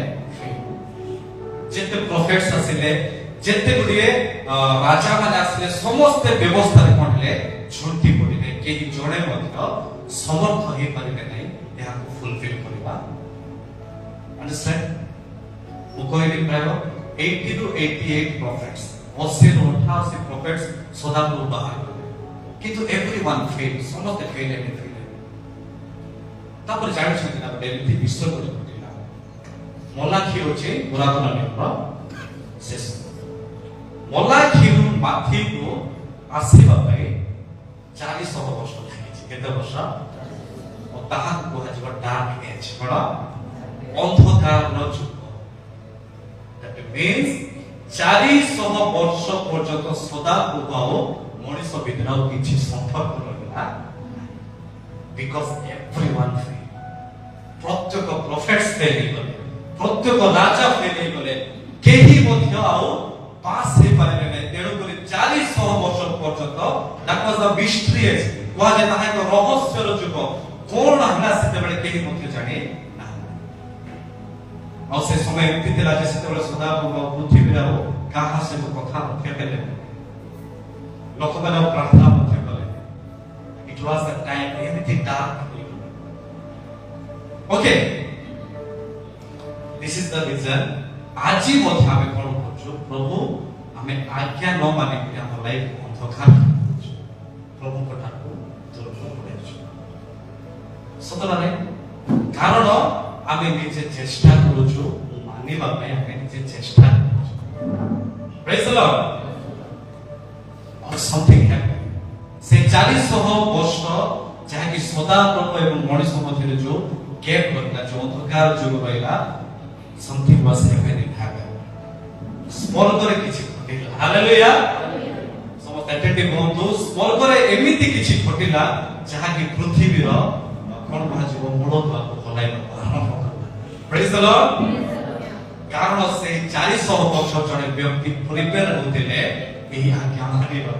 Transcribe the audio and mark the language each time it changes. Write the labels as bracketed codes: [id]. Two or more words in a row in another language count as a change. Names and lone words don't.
[or] ଯେତେ ପ୍ରଫେଟ୍ସ ଆସିଲେ, ଯେତେ ଗୁଡ଼ିଏ ରାଜା ମାନେ ଆସିଲେ, ସମସ୍ତେ ବ୍ୟବସ୍ଥାରେ କଣ ହେଲେ? ଝୁଣ୍ଟି ପଡ଼ିଲେ। କେହି ଜଣେ ମଧ୍ୟ ସମର୍ଥ ହେଇପାରିଲେ ନାହିଁ ଏହାକୁ ଫୁଲଫିଲ୍ କରିବା। Understand? ମୁଁ କହିଲି ପ୍ରାୟ [en] 80 to 88 prophets, [or] 80 ରୁ 88 prophets ସଦାକୁ ବାହାର କଲେ, କିନ୍ତୁ [en] everyone failed, [or] ସମସ୍ତେ fail ହେଲେ। ତାପରେ ଜାଣିଛନ୍ତି ନା ଗୋଟେ ଏମିତି ବିଷୟ ଘଟିଲା। ମଲାଖି ଅଛି ପୁରାତନ ନିୟମର ଶେଷ। ମଲାଖିରୁ ମାଥିକୁ ଆସିବା ପାଇଁ 400 ବର୍ଷ ଲାଗିଛି। କେତେ ବର୍ଷ? ତାହାକୁ କୁହାଯିବ [en] dark age, [or] କଣ? ଅନ୍ଧକାରର ଯୁଗ। [en] That means [or] 400 ବର୍ଷ ପର୍ଯ୍ୟନ୍ତ ସଦାପ୍ରଭୁ ଆଉ ମଣିଷ ଭିତରେ ଆଉ କିଛି ସମ୍ପର୍କ ରହିଲା, [en] because everyone failed। [or] ପ୍ରତ୍ୟେକ ପ୍ରଫେଟ୍ସ ଫେଲ୍ ହେଇଗଲେ, ପ୍ରତ୍ୟେକ ରାଜା ଫେଲ୍ ହେଇଗଲେ, କେହି ମଧ୍ୟ ଆଉ ପାସ୍ ହେଇପାରିଲେ ନାହିଁ। ତେଣୁକରି 400 ବର୍ଷ ପର୍ଯ୍ୟନ୍ତ [en] that was the mystery age, [or] କୁହାଯାଏ ତାହା ଏକ ରହସ୍ୟର ଯୁଗ। କଣ ହେଲା ସେତେବେଳେ କେହି ମଧ୍ୟ ଜାଣି ନାହାନ୍ତି। ଆଉ ସେ ସମୟ ଏମିତି ଥିଲା ଯେ ସେତେବେଳେ ସଦାପ୍ରଭୁ ପୃଥିବୀରେ ଆଉ କାହା ସହିତ କଥା ମଧ୍ୟ ହେଲେ, ଲୋକମାନେ ଆଉ ପ୍ରାର୍ଥନା ମଧ୍ୟ କଲେ। [en] It was the time ଏମିତି ଡାର୍କ। Okay, this is the reason [or] ଆଜି ମଧ୍ୟ ଆମେ କଣ କରୁଛୁ? ପ୍ରଭୁ ଆମେ ଆଜ୍ଞା ନ ମାନିକି ଆମ ଲାଇଫ ଅନ୍ଧକାର କରୁଛୁ, ପ୍ରଭୁଙ୍କ ଠାରୁ ଦୂରକୁ ପଳାଇଛୁ। ସତରେ କାରଣ ଆମେ ନିଜେ ଚେଷ୍ଟା କରୁଛୁ ମାନିବା ପାଇଁ, ଆମେ ନିଜେ ଚେଷ୍ଟା କରୁଛୁ। [en] Praise the Lord. Or something happened. [or] ସେ 400 ବର୍ଷ ଯାହାକି ସଦାପ୍ରଭୁ ଏବଂ ମଣିଷ ମଧ୍ୟରେ ଯୋଉ ଗ୍ୟାପ୍ ରହିଲା, ଯୋଉ ଅନ୍ଧକାର ଯୁଗ ରହିଲା, [en] something was happening in heaven. [or] ସ୍ୱର୍ଗରେ କିଛି ଘଟିଲା। ହାଲେଲୁୟା। ସମସ୍ତେ ଆଟେଣ୍ଟିଭ ହୁଅନ୍ତୁ। ସ୍ୱର୍ଗରେ ଏମିତି କିଛି ଘଟିଲା ଯାହାକି ପୃଥିବୀର କଣ କୁହାଯିବ ମୂଳଦୁଆକୁ ହଲାଇବାକୁ ଆରମ୍ଭ କଲା। [en] Praise the Lord. [or] କାରଣ ସେ 400 ବର୍ଷ ଜଣେ ବ୍ୟକ୍ତି ପ୍ରିପେୟାର ହେଉଥିଲେ ଏହି ଆଜ୍ଞା ମାନିବାକୁ।